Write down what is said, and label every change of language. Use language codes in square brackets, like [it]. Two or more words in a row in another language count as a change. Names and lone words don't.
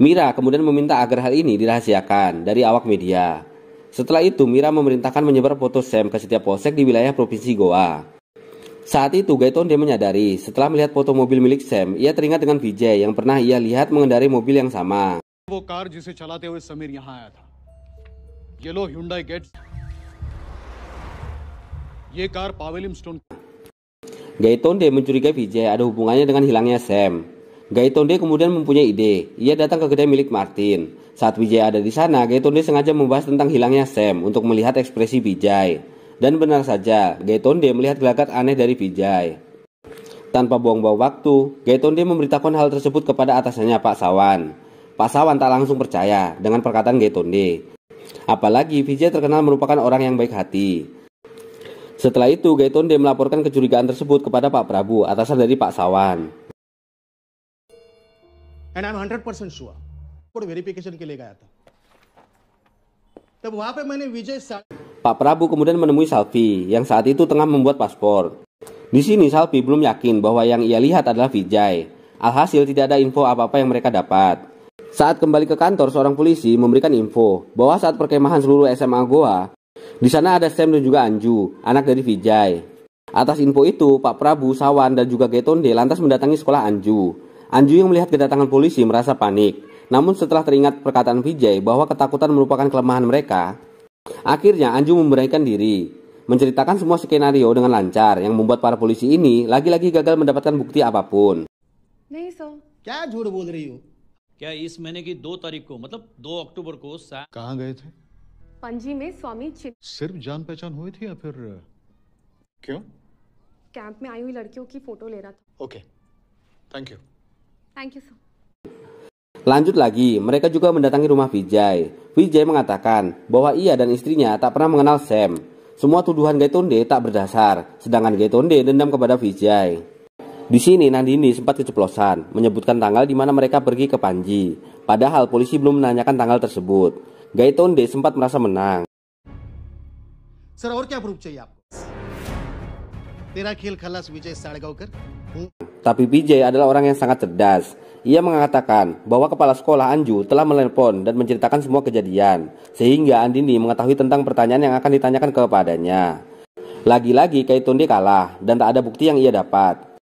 [id] Mira kemudian meminta agar hal ini dirahasiakan dari awak media. Setelah itu Mira memerintahkan menyebar foto Sam ke setiap polsek di wilayah Provinsi Goa. Saat itu Gaitonde menyadari setelah melihat foto mobil milik Sam, ia teringat dengan Vijay yang pernah ia lihat mengendarai mobil yang sama. [hi] वो कार जिसे चलाते हुए समीर यहाँ आया था, येलो Hyundai Getz, ये कार पावेलियम स्टोन. [id] Gaitonde mencurigai Vijay ada hubungannya dengan hilangnya Sam. Gaitonde kemudian mempunyai ide. Ia datang ke kedai milik Martin. Saat Vijay ada di sana, Gaitonde sengaja membahas tentang hilangnya Sam untuk melihat ekspresi Vijay. Dan benar saja, Gaitonde melihat gelagat aneh dari Vijay. Tanpa buang-buang waktu, Gaitonde memberitahukan hal tersebut kepada atasannya Pak Sawan. Pak Sawan tak langsung percaya dengan perkataan Gaitonde. Apalagi Vijay terkenal merupakan orang yang baik hati. Setelah itu, Gaitonde melaporkan kecurigaan tersebut kepada Pak Prabu, atasan dari Pak Sawan. [en] and I am 100% sure passport verification [hi] के लिए गया था तब वहां पे मैंने विजय [id] Pak Prabu kemudian menemui Salvi yang saat itu tengah membuat paspor. Di sini Salvi belum yakin bahwa yang ia lihat adalah Vijay. Alhasil tidak ada info apa-apa yang mereka dapat. Saat kembali ke kantor, seorang polisi memberikan info bahwa saat perkemahan seluruh SMA Goa, di sana ada Sam dan juga Anju, anak dari Vijay. Atas info itu, Pak Prabu, Sawan, dan juga Gaitonde lantas mendatangi sekolah Anju. Anju yang melihat kedatangan polisi merasa panik. Namun setelah teringat perkataan Vijay bahwa ketakutan merupakan kelemahan mereka, akhirnya Anju memberanikan diri, menceritakan semua skenario dengan lancar yang membuat para polisi ini lagi-lagi gagal mendapatkan bukti apapun. [hi] नहीं सर. क्या झूठ बोल रही हो क्या इस महीने की 2 तारीख को मतलब 2 अक्टूबर को कहाँ गए थे? पणजी में स्वामी सिर्फ जान पहचान हुई थी या फिर क्यों? कैंप में आई हुई लड़कियों की फोटो ले रहा था. [en] Okay, thank you. Thank you sir. [id] Lanjut lagi, mereka juga mendatangi rumah Vijay. Vijay mengatakan bahwa ia dan istrinya tak pernah mengenal Sam. Semua tuduhan Gaitonde tak berdasar, sedangkan Gaitonde dendam kepada Vijay. Di sini Nandini sempat keceplosan, menyebutkan tanggal di mana mereka pergi ke Panji. Padahal polisi belum menanyakan tanggal tersebut. Gaitonde sempat merasa menang. [hi] सर और क्या प्रूफ चाहिए आपको तेरा खेल खलास विजय साड़गांवकर. [id] Tapi Vijay adalah orang yang sangat cerdas. Ia mengatakan bahwa kepala sekolah Anju telah menelpon dan menceritakan semua kejadian, sehingga Andini mengetahui tentang pertanyaan yang akan ditanyakan kepadanya. Lagi-lagi Gaitonde kalah dan tak ada bukti yang ia dapat.